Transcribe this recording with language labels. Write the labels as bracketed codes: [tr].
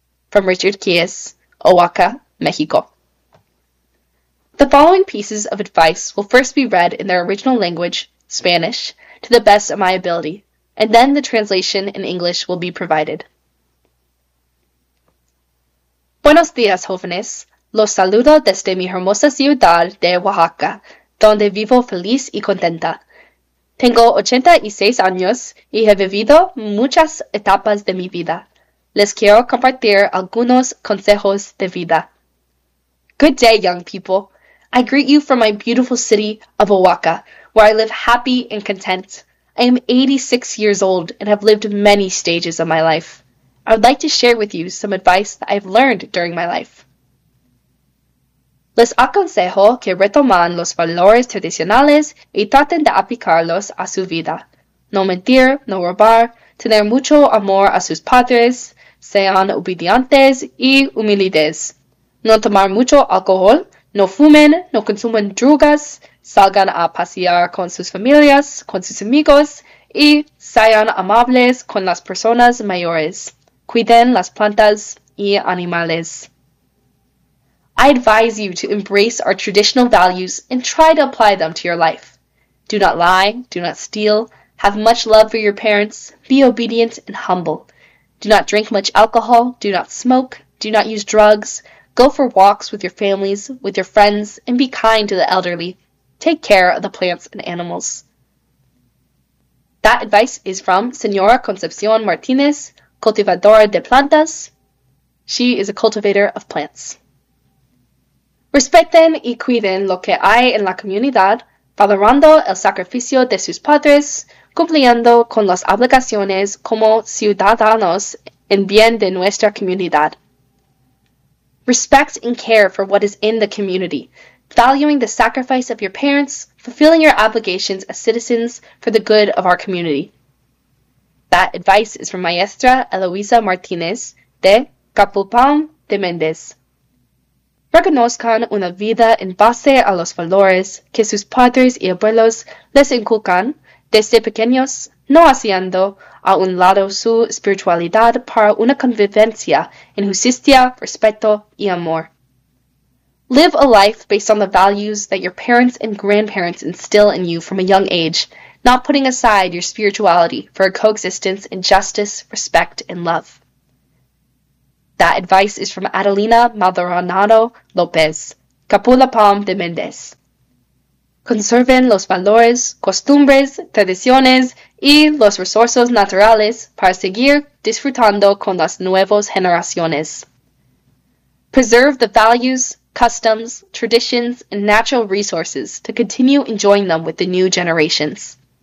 [en] From Richard Keyes, Oaxaca, Mexico. The following pieces of advice will first be read in their original language, Spanish, to the best of my ability, and then the translation in English will be provided. [es] Buenos días, jóvenes. Los saludo desde mi hermosa ciudad de Oaxaca, donde vivo feliz y contenta. Tengo 86 años y he vivido muchas etapas de mi vida. Les quiero compartir algunos consejos de vida. [en] Good day, young people. I greet you from my beautiful city of Oaxaca, where I live happy and content. I am 86 years old and have lived many stages of my life. I would like to share with you some advice that I've learned during my life. [es] Les aconsejo que retoman los valores tradicionales y traten de aplicarlos a su vida. No mentir, no robar, tener mucho amor a sus padres, sean obedientes y humildes. No tomar mucho alcohol, no fumen, no consumen drogas, salgan a pasear con sus familias, con sus amigos y sean amables con las personas mayores. Cuiden las plantas y animales. [en] I advise you to embrace our traditional values and try to apply them to your life. Do not lie, do not steal, have much love for your parents, be obedient and humble. Do not drink much alcohol, do not smoke, do not use drugs, go for walks with your families, with your friends, and be kind to the elderly. Take care of the plants and animals. That advice is from Señora Concepción Martínez, [es] cultivadora de plantas. [en] She is a cultivator of plants. [es] Respeten y cuiden lo que hay en la comunidad, valorando el sacrificio de sus padres, cumpliendo con las obligaciones como ciudadanos en bien de nuestra comunidad. [en] Respect and care for what is in the community, valuing the sacrifice of your parents, fulfilling your obligations as citizens for the good of our community. That advice is from Maestra Eloisa Martínez de Capulpán de Méndez. [es] Reconozcan una vida en base a los valores que sus padres y abuelos les inculcan desde pequeños, no haciendo a un lado su espiritualidad para una convivencia en justicia, respeto y amor. [en] Live a life based on the values that your parents and grandparents instill in you from a young age, not putting aside your spirituality for a coexistence in justice, respect, and love. That advice is from Adelina Maldonado López, Capula Palm de Mendez. [es] Conserven los valores, costumbres, tradiciones y los recursos naturales para seguir disfrutando con las nuevas generaciones. [en] Preserve the values, customs, traditions, and natural resources to continue enjoying them with the new generations.